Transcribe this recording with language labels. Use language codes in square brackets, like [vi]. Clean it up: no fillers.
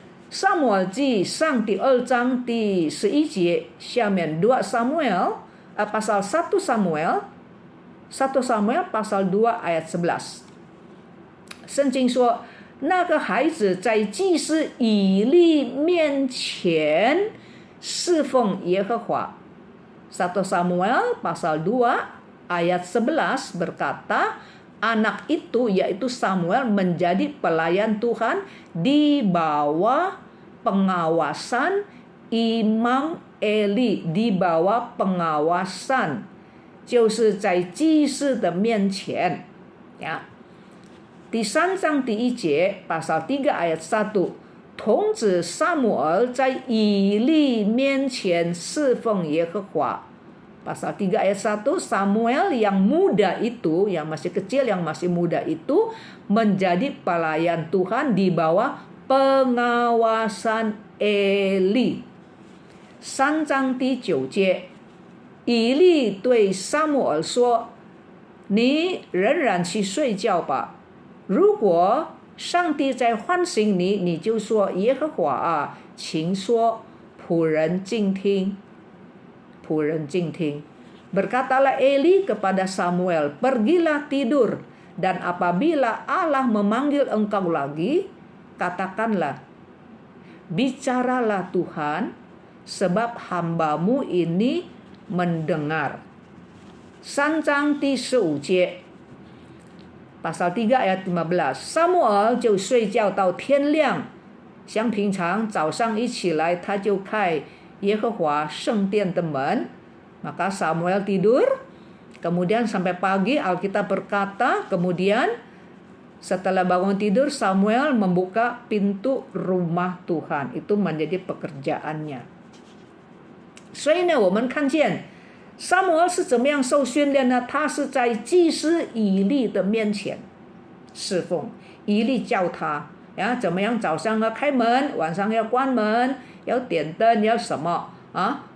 [zh] Samuel 记上第2章第11节，下面2 Samuel [id] pasal 1 Samuel 1 Samuel pasal 2 ayat 11。 [zh] 圣经说，那个孩子在祭司以利面前侍奉耶和华。 [id] 1 Samuel pasal 2 ayat 11 berkata, anak itu yaitu Samuel menjadi pelayan Tuhan di bawah pengawasan Imam Eli, di bawah pengawasan [zh] 就是在祭司的面前呀。第3章第1节 [id] pasal 3 ayat 1， [zh] 童子撒母耳在以利面前侍奉耶和华。 [id] Pasal 3 ayat 1, Samuel yang muda itu, yang masih kecil, yang masih muda itu menjadi pelayan Tuhan di bawah pengawasan Eli. [zh] 3章第9节，以利对撒母耳说：“你仍然去睡觉吧。如果上帝在唤醒你，你就说耶和华啊，请说，仆人静听。仆人静听。” [id] Berkatalah Eli kepada Samuel, pergilah tidur, dan apabila Allah memanggil engkau lagi, katakanlah, bicaralah Tuhan, sebab hambamu ini mendengar. [zh] 3章第15节 [id] pasal 3 ayat 15， [zh] Samuel 就睡觉到天亮，像平常早上一起来他就开耶和华圣殿的门。 [id] Maka Samuel tidur, kemudian sampai pagi Alkitab berkata, kemudian setelah bangun tidur Samuel membuka pintu rumah Tuhan. Itu menjadi pekerjaannya. [zh] 所以呢，我们看见撒母耳是怎么样受训练呢？他是在祭司以利的面前侍奉，以利教他呀，怎么样早上要开门，晚上要关门，要点灯，要什么啊？